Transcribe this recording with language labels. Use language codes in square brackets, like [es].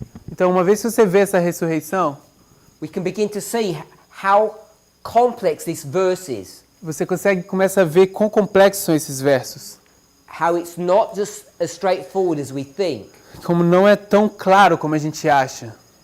[pt] então uma vez que você vê essa ressurreição, [en] we can begin to see how complex this verse is. [pt] Você começa a ver quão complexos são esses versos. [en] How it's not just as straightforward as we think. [pt] Como não é tão claro como a gente acha.